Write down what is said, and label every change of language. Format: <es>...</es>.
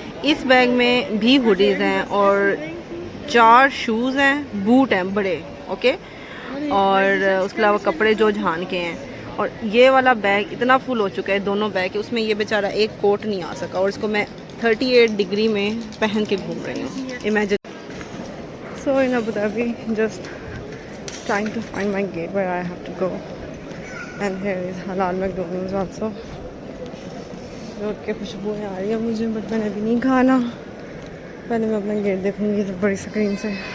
<hi>इस बैग में भी हुडीज़ हैं और 4 शूज़ हैं, बूट हैं बड़े, ओके, और उसके अलावा कपड़े जो झान के हैं। और ये वाला बैग इतना फुल हो चुका है, दोनों बैग के, उसमें ये बेचारा एक कोट नहीं आ सका और इसको मैं 38 डिग्री में पहन के घूम रही हूँ, imagine.</hi> <en>So in Abu Dhabi just trying to find my gate where I have to go, and here is halal McDonald's also.</en> <hi>Road के खुशबुएं आ रही है मुझे, बट मैंने अभी नहीं खाना, पहले मैं अपना गेट देखूंगी तो बड़ी स्क्रीन से।</hi>